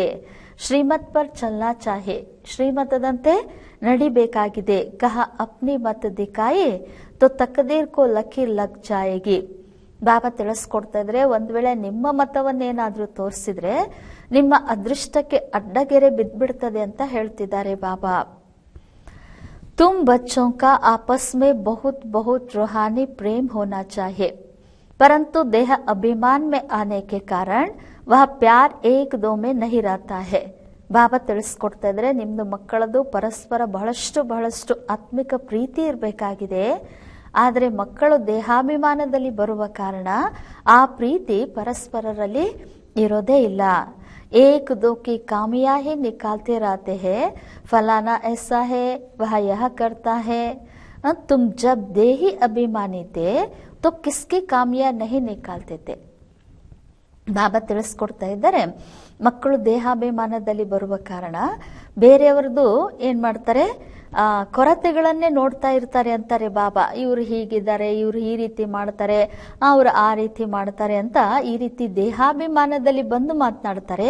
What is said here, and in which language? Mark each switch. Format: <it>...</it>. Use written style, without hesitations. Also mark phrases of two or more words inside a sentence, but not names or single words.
<hi>श्रीमत पर चलना चाहे,</hi> <kn>ಶ್ರೀಮತದಂತೆ ನಡಿಬೇಕಾಗಿದೆ.</kn> <hi>कह अपनी मत दिखाई तो तकदीर को लकीर लग जाएगी.</hi> <kn>ಬಾಬಾ ತಿಳಿಸ್ಕೊಡ್ತಾ ಇದ್ರೆ, ಒಂದ್ ವೇಳೆ ನಿಮ್ಮ ಮತವನ್ನೇನಾದ್ರೂ ತೋರಿಸಿದ್ರೆ ನಿಮ್ಮ ಅದೃಷ್ಟಕ್ಕೆ ಅಡ್ಡಗೆರೆ ಬಿದ್ದ್ಬಿಡ್ತದೆ ಅಂತ ಹೇಳ್ತಿದ್ದಾರೆ ಬಾಬಾ.</kn> <hi>तुम बच्चों का आपस में बहुत बहुत रूहानी प्रेम होना चाहिए, परंतु देह अभिमान में आने के कारण वह प्यार एक दो में नहीं रहता है.</hi> <kn>ಬಾಬಾ ತಿಳಿಸ್ಕೊಡ್ತಾ ಇದ್ರೆ, ನಿಮ್ದು ಮಕ್ಕಳದು ಪರಸ್ಪರ ಬಹಳಷ್ಟು ಆತ್ಮಿಕ ಪ್ರೀತಿ ಇರಬೇಕಾಗಿದೆ. ಆದರೆ ಮಕ್ಕಳು ದೇಹಾಭಿಮಾನದಲ್ಲಿ ಬರುವ ಕಾರಣ ಆ ಪ್ರೀತಿ ಪರಸ್ಪರರಲ್ಲಿ ಇರೋದೇ ಇಲ್ಲ.</kn> <hi>एक दो की कामियां ही निकालते रहते हैं, फलाना ऐसा है, वह यह करता है. तुम जब देही अभिमानी थे तो किसकी कामियां नहीं निकालते थे.</hi> <kn>ಬಾಬಾ ತಿಳಿಸ್ಕೊಡ್ತಾ ಇದ್ದಾರೆ, ಮಕ್ಕಳು ದೇಹಾಭಿಮಾನದಲ್ಲಿ ಬರುವ ಕಾರಣ ಬೇರೆಯವರದು ಏನ್ ಮಾಡ್ತಾರೆ, ಕೊರತೆಗಳನ್ನೇ ನೋಡ್ತಾ ಇರ್ತಾರೆ ಅಂತಾರೆ ಬಾಬಾ. ಇವ್ರು ಹೀಗಿದ್ದಾರೆ, ಇವ್ರು ಈ ರೀತಿ ಮಾಡ್ತಾರೆ, ಅವ್ರು ಆ ರೀತಿ ಮಾಡ್ತಾರೆ ಅಂತ ಈ ರೀತಿ ದೇಹಾಭಿಮಾನದಲ್ಲಿ ಬಂದು ಮಾತನಾಡ್ತಾರೆ.</kn>